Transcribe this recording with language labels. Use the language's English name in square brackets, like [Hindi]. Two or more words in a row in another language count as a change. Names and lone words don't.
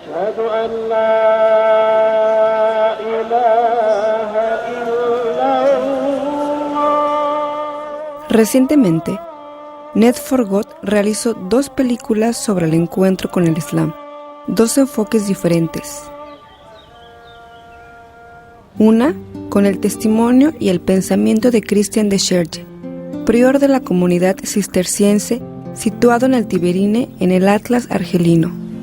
[Arabic] أشهد أن لا إله إلا الله. [Spanish] Recientemente, Net for God realizó 2 películas sobre el encuentro con el Islam, 2 enfoques diferentes. Una, con el testimonio y el pensamiento de Christian de Scherge, prior de la comunidad cisterciense situado en el Tiberine en el Atlas argelino.